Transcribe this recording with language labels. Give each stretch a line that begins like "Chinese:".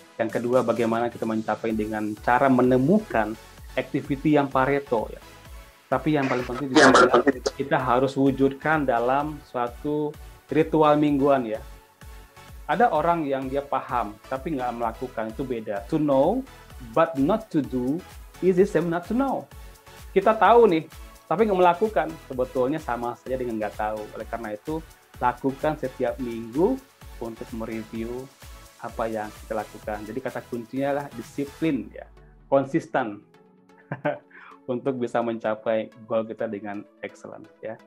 Indonesian: Yang kedua, bagaimana kita mencapai dengan cara menemukan activity yang Pareto ya. Tapi yang paling penting juga kita harus wujudkan dalam suatu ritual mingguan ya. Ada orang yang dia paham tapi nggak melakukan, itu beda.
English: To know but not to do is the same not to know.
Indonesian: Kita tahu nih, tapi nggak melakukan, sebetulnya sama saja dengan nggak tahu. Oleh karena itu, lakukan setiap minggu untuk mereview apa yang kita lakukan. Jadi kata kuncinya adalah disiplin ya, konsisten untuk bisa mencapai goal kita dengan excellent ya.